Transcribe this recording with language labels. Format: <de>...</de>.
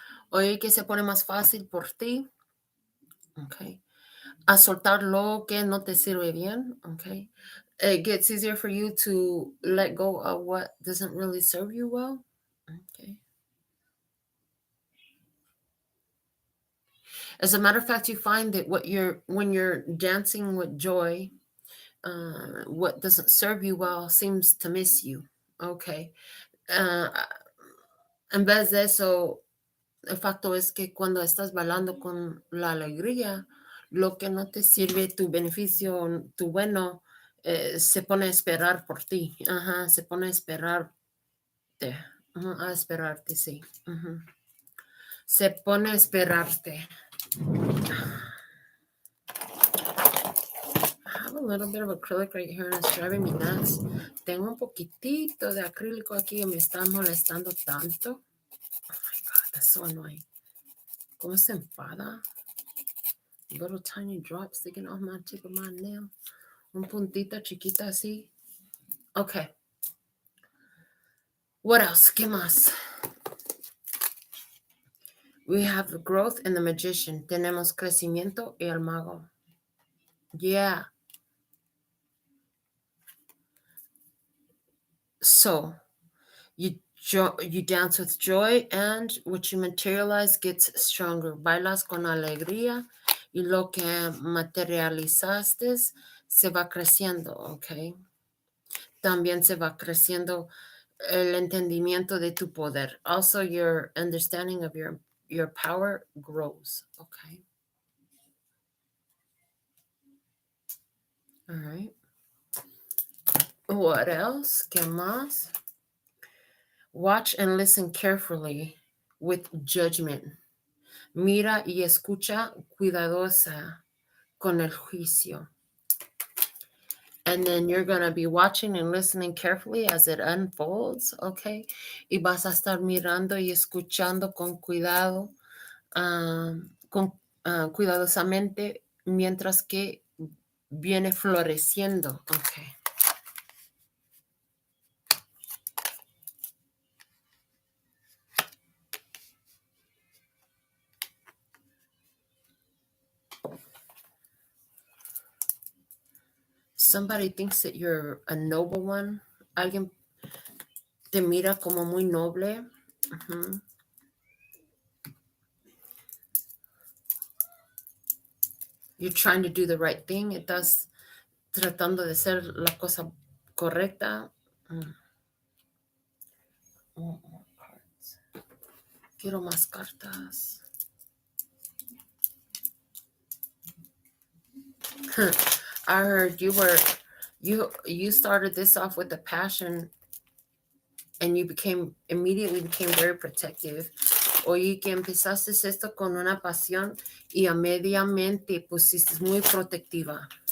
<es>Oye, que se pone más fácil por ti. Okay. A soltar lo que no te sirve bien.</es> <en>Okay. It gets easier for you to let go of what doesn't really serve you well. Okay. As a matter of fact, you find that when you're dancing with joy, what doesn't serve you well seems to miss you. Okay.</en> <es>En vez de eso, el facto es que cuando estás bailando con la alegría, lo que no te sirve, tu beneficio, tu bueno, se pone a esperar por ti. Ajá, se pone a esperarte. A esperarte, sí. Se pone a esperarte.</es> <en>I have a little bit of acrylic right here and it's driving me nuts.</en> <es>Tengo un poquitito de acrílico aquí y me está molestando tanto.</es> <en>Oh my God, that's so annoying.</en> <es>¿Cómo se enfada?</es> <en>Little tiny drop sticking off my tip of my nail.</en> <es>Un puntita chiquita así.</es> <en>Okay. What else?</en> <es>¿Qué más?</es> <en>We have the growth and the magician.</en> <es>Tenemos crecimiento y el mago.</es> <en>Yeah. So, you dance with joy and what you materialize gets stronger.</en> <es>Bailas con alegría y lo que materializaste se va creciendo, okay? También se va creciendo el entendimiento de tu poder.</es> <en>Also, your understanding of your power grows, okay? All right. What else?</en> <es>¿Qué más?</es> <en>Watch and listen carefully with judgment.</en> <es>Mira y escucha cuidadosa con el juicio.</es> <en>And then you're going to be watching and listening carefully as it unfolds, okay?</en> <es>Y vas a estar mirando y escuchando con cuidado, cuidadosamente, mientras que viene floreciendo, okay?</es> <en>Somebody thinks that you're a noble one.</en> <es>Alguien te mira como muy noble.</es> <en>You're trying to do the right thing.</en> <es>Estás tratando de hacer la cosa correcta.</es> <en>More cards.</en> <es>Quiero más cartas.</es> <en>I heard you started this off with a passion and you immediately became very protective.</en> <es>Oí que empezaste esto con una pasión y inmediatamente pusiste muy protectiva.</es>